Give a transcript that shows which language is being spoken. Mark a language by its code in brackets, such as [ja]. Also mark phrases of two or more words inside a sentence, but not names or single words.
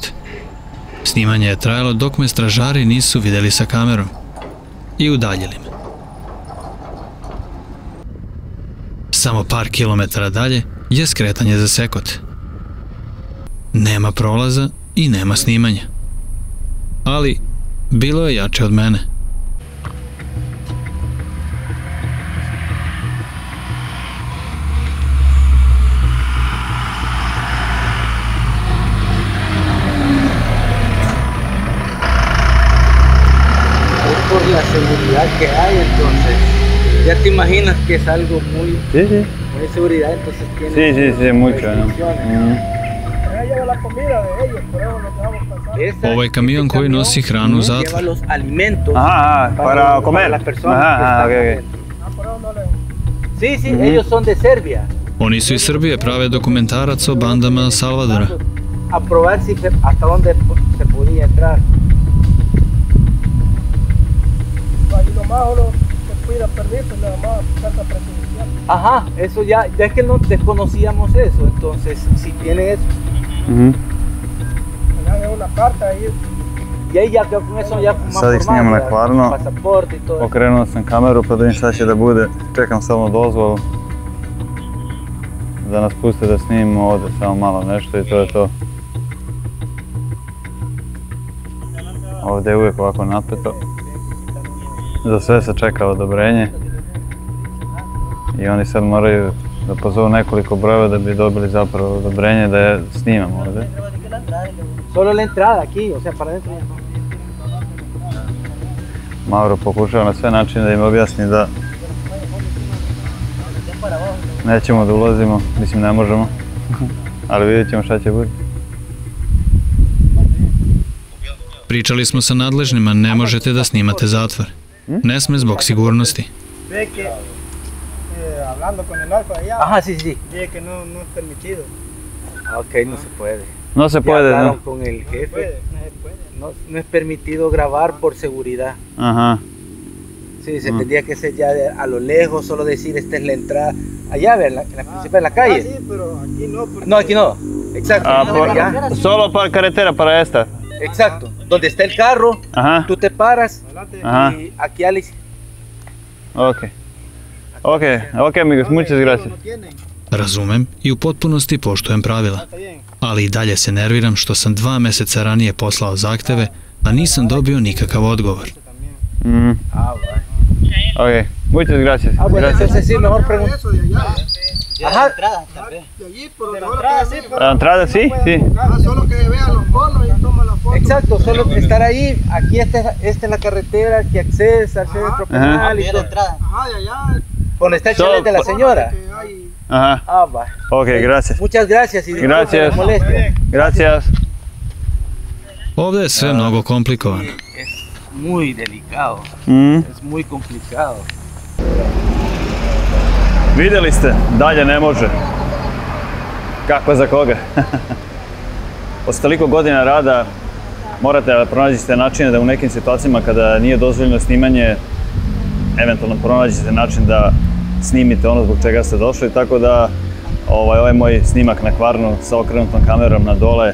[sr] Snimanje je trajalo dok me stražari nisu videli sa kamerom i udaljili me. Samo par kilometara dalje je skretanje za Sekot. Nema prolaza i nema snimanja. Ali bilo je jače od mene. [es] Por la seguridad que hay, entonces ya te imaginas que es algo muy de seguridad, entonces tiene Sí, mucho, ¿no? [sr] Ovo je kamion koji nosi hranu u zatvor. [es] Para comer. Sí, ellos son de Serbia. [sr] Oni su iz Srbije, prave dokumentarac o bandama Salvadora. [es] A probar si hasta donde se podía entrar. Ajá, eso ya es que no desconocíamos eso, entonces si tiene eso. Una carta ahí. Y ahí ya con eso ya más [sr] sad ih snimam na Kvarno, pasaporte i to. okrenuo sam kameru pa da vidim šta će da bude, čekam samo dozvolu da nas puste da snimimo ovde samo malo nešto i to je to. Ovde je uvijek ovako napeto. Za sve se čeka odobrenje i oni sad moraju da pozovu nekoliko brojeva da bi dobili zapravo odobrenje da je snimam ovde. [es] Solo la entrada aquí, o sea, para adentro. [sr] Mauro pokušava na sve načine da im objasni da nećemo da ulazimo, mislim ne možemo, ali vidjet ćemo šta će biti. Pričali smo sa nadležnima, ne možete da snimate zatvor. Ne sme zbog sigurnosti. [es] Ajá, sí. Que no es permitido. Ok, no se puede. No se puede, ¿no? Con el jefe. No es permitido grabar por seguridad. Ajá. Sí, se tendría que ser ya a lo lejos, solo decir esta es la entrada. Allá, ver, en la principal, en la calle. Ah, sí, pero aquí no. No, aquí no. Exacto. Solo para carretera, para esta. Exacto. Donde está el carro, tú te paras y aquí a la izquierda. Ok, amigos, muchas gracias. [sr] Razumem i u potpunosti poštujem pravila, ali i dalje se nerviram što sam 2 meseca ranije poslao zahteve, a nisam dobio nikakav odgovor. [es] Ok, muchas gracias. Entonces sí, mejor preguntar. Ajá. De allí, por donde la entrada, sí. Solo que vean los bonos y toma la foto. Exacto, solo estar ahí. Aquí esta es la carretera que accedes al centro penal y todo. Ajá, de allá. Donde está el chalet de la señora. Ajá. Va. Ok, gracias. Muchas gracias y gracias. Gracias. [sr] Ovde je sve mnogo komplikovano. [es] Es muy delicado. Es muy complicado. [sr] Vidjeli ste, dalje ne može. Kako za koga? Posle toliko godina rada morate da pronađete načine da u nekim situacijama kada nije dozvoljeno snimanje, eventualno pronađete način da snimite ono zbog čega ste došli, tako da Ovo je moj snimak na Kvarnu sa okrenutom kamerom na dole.